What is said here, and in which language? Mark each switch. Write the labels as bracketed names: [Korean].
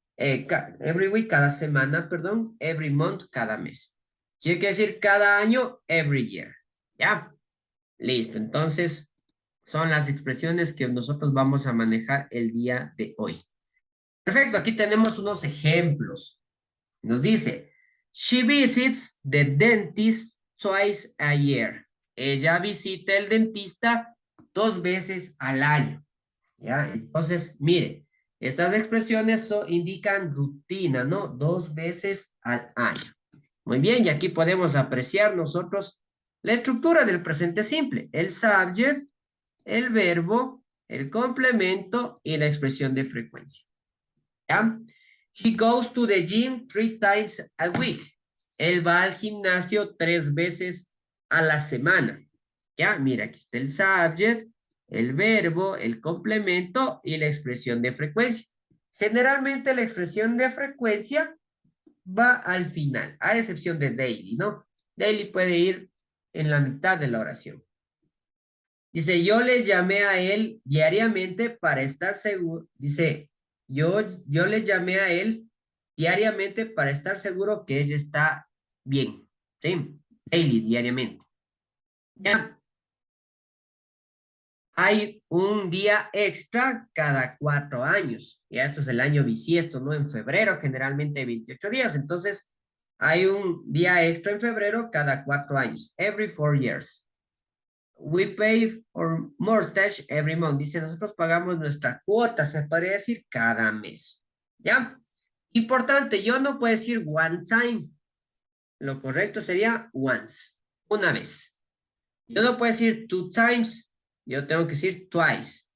[English] Every week, [Spanish] cada semana, perdón, [English] every month, [Spanish] cada mes. Si hay que decir cada año, [English] every year. [Spanish] ¿Ya? Listo. Entonces, son las expresiones que nosotros vamos a manejar el día de hoy. Perfecto. Aquí tenemos unos ejemplos. Nos dice, [English] she visits the dentist twice a year. [Spanish] Ella visita el dentista 2 veces al año. ¿Ya? Entonces, mire, estas expresiones indican rutina, ¿no? 2 veces al año. Muy bien, y aquí podemos apreciar nosotros la estructura del presente simple. El subject, el verbo, el complemento y la expresión de frecuencia. ¿Ya? [English] He goes to the gym 3 times a week. [Spanish] Él va al gimnasio 3 veces a la semana. Ya, mira, aquí está el subject, el verbo, el complemento y la expresión de frecuencia. Generalmente la expresión de frecuencia va al final, a excepción de daily, ¿no? Daily puede ir en la mitad de la oración. Dice, yo les llamé a él diariamente para estar seguro. Dice, yo les llamé a él diariamente para estar seguro que ella está bien. ¿Sí? Daily, diariamente. ¿Ya? Hay un día extra cada 4 años. Ya esto es el año bisiesto, ¿no? En febrero generalmente hay 28 días. Entonces, hay un día extra en febrero cada 4 años. [English] Every 4 years. We pay for mortgage every month. [Spanish] Dice, nosotros pagamos nuestra cuota, se podría decir, cada mes. ¿Ya? Importante, yo no puedo decir [English] one time. [Spanish] Lo correcto sería once, una vez. Yo no puedo decir [English] two times, [Spanish] yo tengo que decir twice.